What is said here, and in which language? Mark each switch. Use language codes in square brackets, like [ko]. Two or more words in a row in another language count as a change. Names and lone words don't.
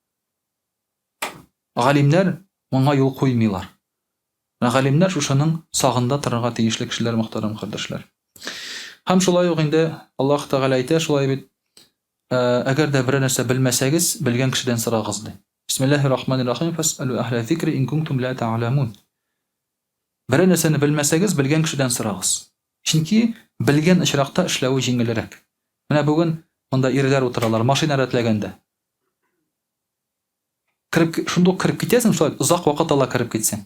[tt] Галимнәр моңа юл куймыйлар. Галимнәр шушының сагында торырга тиешле кешеләр, мөхтәрәм кардәшләр. Һәм шулай ук инде Аллаһ Тәгалә әйтә, шулай бит, әгәр дә бер нәрсә белмәсәгез, белгән кешедән сорагыз ди. [ar] بسم الله الرحمن الرحيم فاسألوا أهل الذكر إن كنتم لا تعلمون. [tt] Бер нәрсәне белмәсәгез, белгән кешедән сорагыз. Чөнки белгән очракта эшләүе җиңелрәк. Менә бүген монда ирләр утыралар, машина рәтләгәндә. Шундук киреп китәсең, шулай озак вакыт ала киреп китсәң.